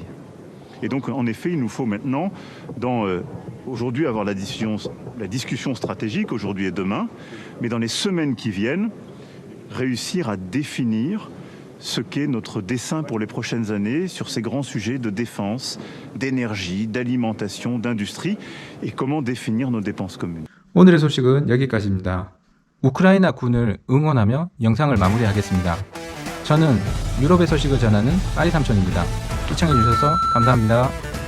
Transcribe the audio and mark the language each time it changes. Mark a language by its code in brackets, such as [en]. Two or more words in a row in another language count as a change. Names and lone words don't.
[fr] Et donc, en effet, il nous faut maintenant, aujourd'hui, avoir la discussion stratégique, aujourd'hui et demain, mais dans les semaines qui viennent, réussir à définir ce qu'est notre dessein pour les prochaines années sur ces grands sujets de défense, d'énergie, d'alimentation, d'industrie, et comment définir nos dépenses communes. [ko] 오늘의 소식은 여기까지입니다. 우크라이나 군을 응원하며 영상을 마무리하겠습니다. 저는 유럽의 소식을 전하는 빠리삼촌입니다. 시청해주셔서 감사합니다.